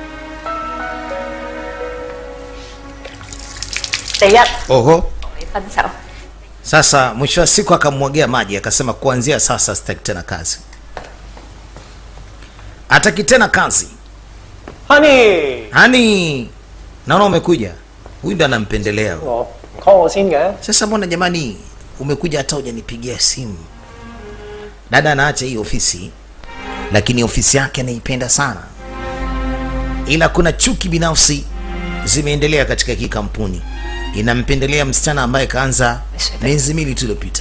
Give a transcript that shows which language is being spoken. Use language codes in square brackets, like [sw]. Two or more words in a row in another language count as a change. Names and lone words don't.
[yue] 第一， Oho. 同你分手。 [sw] Sasa mwisho wa siku akamwagia maji, akasema kuanzia sasa sitaki tena kazi. Hataki tena kazi. Honey， Hani, naona umekuja. Huyu ndo anampendelea. [yue] 我唔 call 我先嘅。 [sw] Sasa mbona jamani umekuja hata hujanipigia simu? Dada anaacha hii ofisi, lakini ofisi yake anaipenda sana. Ila kuna chuki binafsi zimeendelea katika hii kampuni. Inampendelea msichana ambaye kaanza miezi miwili tu iliyopita.